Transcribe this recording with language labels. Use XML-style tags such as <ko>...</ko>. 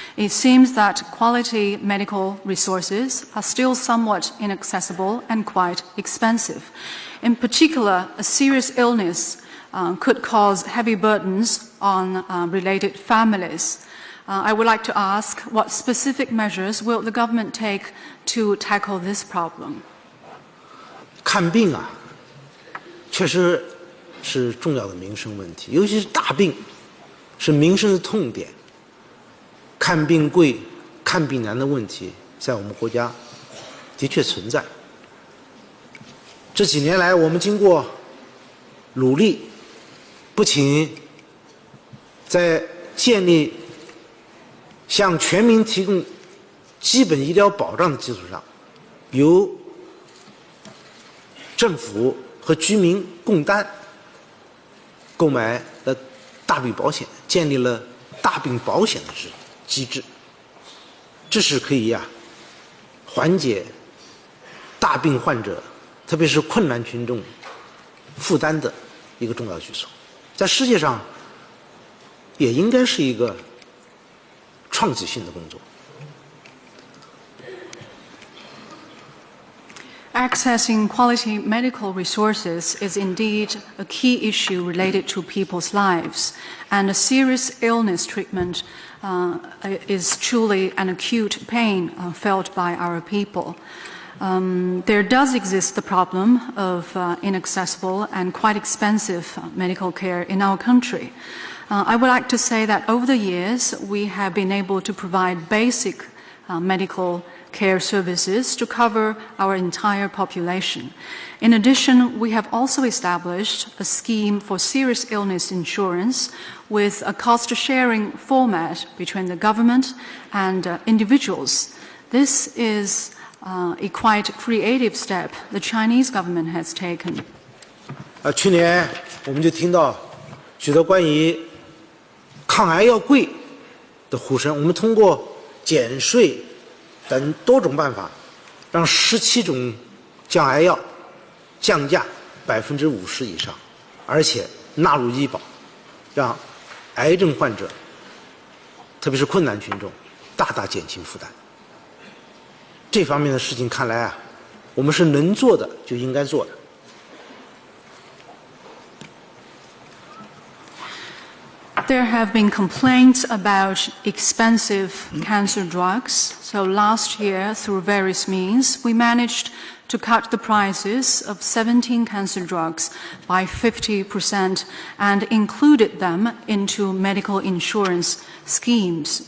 <en>It seems that quality medical resources are still somewhat inaccessible and quite expensive. In particular, a serious illness could cause heavy burdens on related families. I would like to ask, what specific measures will the government take to tackle this problem?</en> <zh>看病啊，确实是重要的民生问题，尤其是大病，是民生的痛点。看病贵、看病难的问题，在我们国家的确存在。这几年来，我们经过努力，不仅在建立向全民提供基本医疗保障的基础上，由政府和居民共担购买了大病保险，建立了大病保险的机制，这是可以缓解大病患者，特别是困难群众负担的一个重要举措，在世界上也应该是一个创举性的工作。</zh> <en>Accessing quality medical resources is indeed a key issue related to people's lives, and a serious illness treatment is truly an acute pain felt by our people. There does exist the problem of inaccessible and quite expensive medical care in our country. I would like to say that over the years, we have been able to provide basic medical care services to cover our entire population. In addition, we have also established a scheme for serious illness insurance with a cost-sharing format between the government and individuals. This is a quite creative step the Chinese government has taken.</en> <zh>去年我们就听到许多关于抗癌药贵的呼声，我们通过减税等多种办法，让17种降癌药降价50%以上，而且纳入医保，让癌症患者，特别是困难群众，大大减轻负担。这方面的事情看来我们是能做的就应该做的。</zh> <en>There have been complaints about expensive cancer drugs. So last year, through various means, we managed to cut the prices of 17 cancer drugs by 50% and included them into medical insurance schemes.</en>